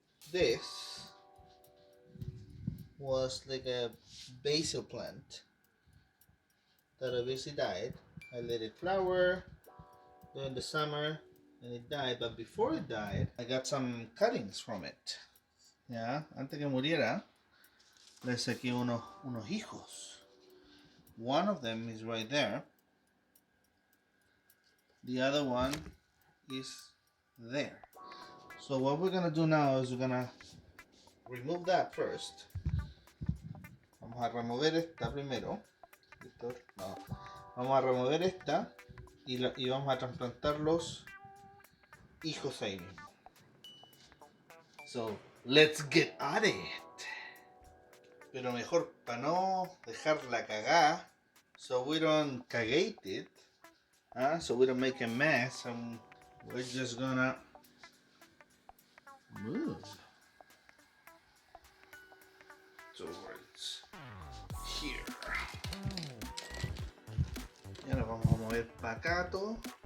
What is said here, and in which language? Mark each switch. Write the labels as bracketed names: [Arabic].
[English] This was like a basil plant that obviously died. I let it flower during the summer and it died, but before it died, I got some cuttings from it. [Spanish] Ya, antes que muriera, le saqué unos hijos. [English] One of them is right there. The other one is there. So what we're gonna do now is we're gonna remove that first. [Spanish] Vamos a remover esta primero. No. Vamos a remover esta y vamos a trasplantar los hijos ahí mismo. [English] So let's get at it. [Spanish] Pero mejor para no dejarla cagada, [English] so we don't cagate it, so we don't make a mess, and we're just gonna move towards here. [Spanish] Y ahora vamos a mover para acá todo.